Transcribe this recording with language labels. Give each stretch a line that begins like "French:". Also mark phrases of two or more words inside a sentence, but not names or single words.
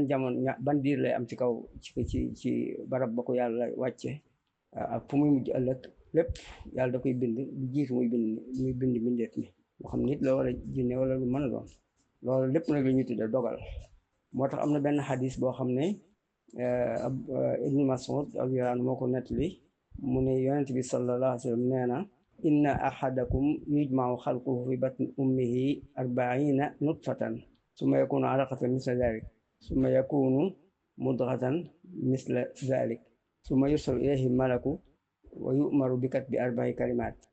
Wolof: jamono ban diir lay am ci kaw ci barab ba ko yàlla wàcce ak fu muy mujj ëllëg lépp yàlla da koy bind lu jiitu muy bind mbindeef mi moo xam nit la wala jinne wala lu mën a doon loolu lépp nag la ñuy tudde dogal moo tax am na benn xadis boo xam ne Ibnu Mas'ud
Arabic: رضي الله عنه
Wolof: moo ko nettali mu ne yonent bi
Arabic: صلى الله عليه وسلم
Wolof: nee na
Arabic: إن أحدكم يجمع خلقه في بطن أمه 40 نطفة ثم يكون علقة مثل ذلك ثم يكون مضغة مثل ذلك ثم يرسل إليه ملك ويؤمر بكتب 4 كلمات